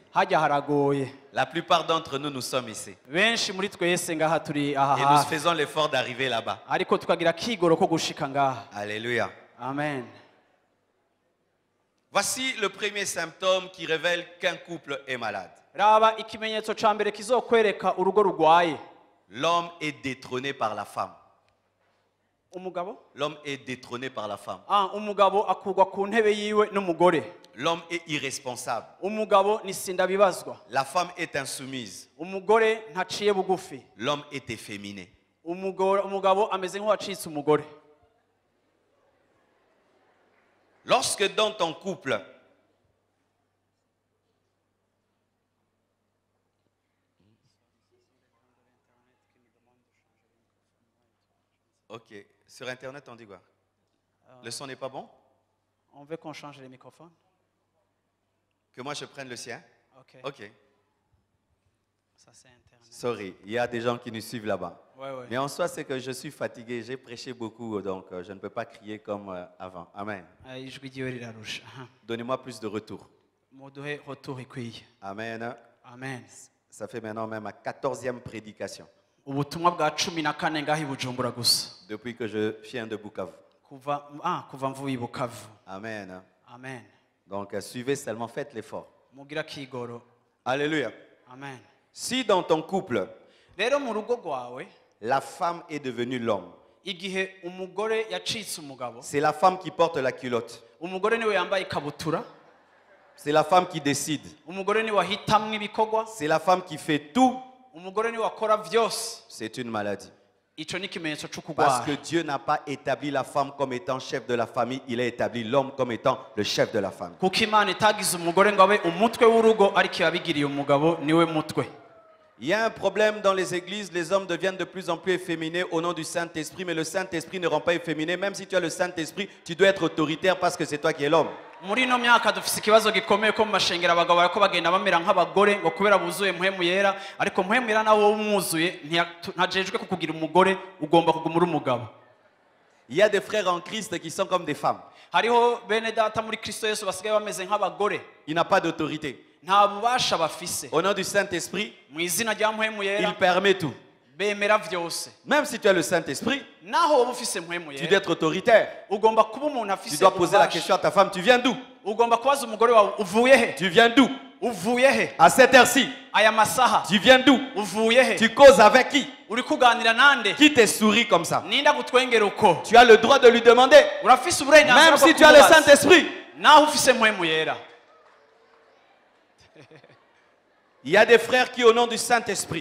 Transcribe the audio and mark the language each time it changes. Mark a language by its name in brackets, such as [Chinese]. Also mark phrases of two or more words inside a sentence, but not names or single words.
[French] La plupart d'entre nous, nous sommes ici. Et nous faisons l'effort d'arriver là-bas. Alléluia. Amen. Voici le premier symptôme qui révèle qu'un couple est malade. [Rundi] raba ikimenyetso ca mbere kizokwereka urugo rugwaye. [French] L'homme est détrôné par la femme. [Rundi] Umugabo? [French] L'homme est détrôné par la femme. [Rundi] Umugabo akugwa ku ntebe yiwe n'umugore. [French] L'homme est irresponsable. [Rundi] Umugabo ni sindabibazwa. [French] La femme est insoumise. [Rundi] Umugore ntaciye bugufi. [French] L'homme est efféminé. [Rundi] Umugabo ameze nk'uwacitse umugore. [French] Lorsque dans ton couple, ok, sur Internet on dit quoi? Le son n'est pas bon? On veut qu'on change les microphones? Que moi je prenne le sien? Ok. Ok. Ça c'est Internet. Sorry, il y a des gens qui nous suivent là-bas. Ouais. Mais en soi, c'est que je suis fatigué, j'ai prêché beaucoup, donc je ne peux pas crier comme avant. Amen. [Rundi] Ijwi ryiwe rirarusha. [French] Donnez-moi plus de retour. [Rundi] Muduhe retour ikwiye. [French] Amen. Amen. Ça fait maintenant même ma 14e prédication. [Rundi] Ubutumwa bwa 14 ngaho i Bujumbura gusa. [French] Depuis que je viens de Bukavu. [Rundi] Kuva mvuye i Bukavu. Amen. Amen. [French] Donc suivez seulement, faites l'effort. [Rundi] Mugira kigoro. Alléluia. Amen. [French] Si dans ton couple, [Rundi] Rero mu rugo rwawe [French] la femme est devenue l'homme, [Rundi] igihe umugore yacitse umugabo, [French] c'est la femme qui porte la culotte. [Rundi] umugore niwe yambaye ikabutura, [French] C'est la femme qui décide. [Rundi] umugore niwe wahitamwe ibikorwa, [French] C'est la femme qui fait tout. [Rundi] umugore niwe wakora vyose. [French] C'est une maladie. [Rundi] Ico ni ikimenyetso [French] Parce [Rundi] c'ukugwara. [French] que Dieu n'a pas établi la femme comme étant chef de la famille, il a établi l'homme comme étant le chef de la famille. [Rundi] Kuko Imana itagize umugore ngo abe umutwe w'urugo, ariko yabigiriye umugabo niwe mutwe. [French] Il y a un problème dans les églises, les hommes deviennent de plus en plus efféminés au nom du Saint-Esprit, mais le Saint-Esprit ne rend pas efféminé. Même si tu as le Saint-Esprit, tu dois être autoritaire parce que c'est toi qui es l'homme. [Rundi] Muri ino myaka dufise ikibazo gikomeye ko mu mashengero abagabo bariko bagenda bamera nk'abagore ngo kubera buzuye mpwemu yera, ariko mpwemu yera nawe umwuzuye ntajejwe kukugira umugore, ugomba kuguma uri umugabo. [French] Il y a des frères en Christ qui sont comme des femmes. [Rundi] Hariho bene data muri Kristo Yesu basigaye bameze nk'abagore, [French] Il n'a pas d'autorité. [Rundi] nta bubasha bafise. [French] Au nom du Saint-Esprit, [Rundi] Mu izina rya mpwemu [French] il [Rundi] yera [French] permet tout. [Rundi] bemera vyose. [French] Même si tu as le Saint-Esprit, [Rundi] Naho woba ufise mpwemu [French] tu dois [Rundi] yera, [French] être autoritaire. [Rundi] ugomba kuba umuntu [French] Tu [Rundi] afise [French] dois poser la [Rundi] ububasha. [French] question à ta femme, tu viens d'où? [Rundi] Ugomba kubaza umugore wawe uvuye he? [French] Tu viens d'où? [Rundi] Uvuye he? [French] À cette heure-ci, [Rundi] Aya masaha [French] tu viens d'où? [Rundi] uvuye he? [French] Tu causes avec qui? [Rundi] Uri kuganira nande? [French] Qui te sourit comme ça? [Rundi] Ninda gutwengera uko? [French] Tu as le droit de lui demander. [Rundi] Urafise uburenganzira [French] Même [Rundi] bwo [French] si tu as le [Rundi] kumubaza. [French] Saint-Esprit. [Rundi] Naho ufise mpwemu yera. [French] Il y a des frères qui, au nom du Saint-Esprit,